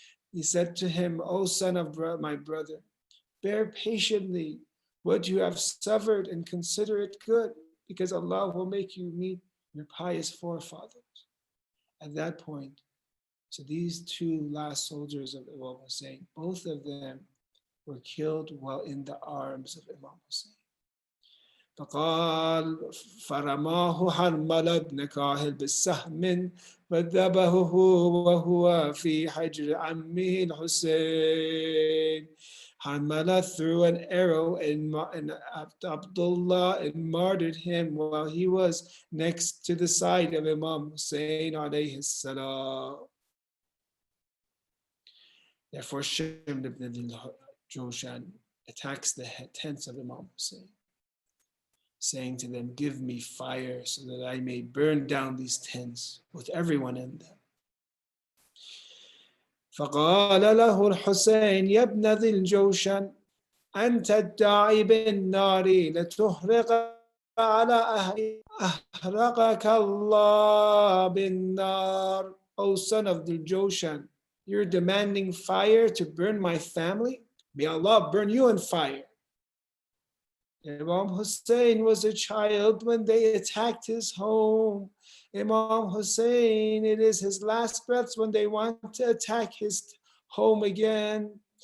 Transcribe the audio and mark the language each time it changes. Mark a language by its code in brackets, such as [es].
[en] He said to him, "O son of my brother, bear patiently what you have suffered and consider it good, because Allah will make you meet your pious forefathers." At that point, so these two last soldiers of Imam Hussein, both of them were killed while in the arms of Imam Hussein. [ar] فقال فرماه حرملة بن كاهل بالسهم فذبحه وهو في حجر عمه الحسين. [en] Harmala threw an arrow and Abdullah and martyred him while he was next to the side of Imam Hussein alayhi salam. Therefore, Shimr ibn Joshan attacks the tents of Imam Hussein, saying to them, "Give me fire so that I may burn down these tents with everyone in them." [ar] فقال له الحسين يا ابن ذي الجوشن أنت الداعي بالنار لتحرق على أهلي أحرقك الله بالنار. [en] O son of the Joshan, you're demanding fire to burn my family? May Allah burn you in fire. Imam Hussein was a child when they attacked his home. Imam Hussein, it is his last breaths when they want to attack his home again.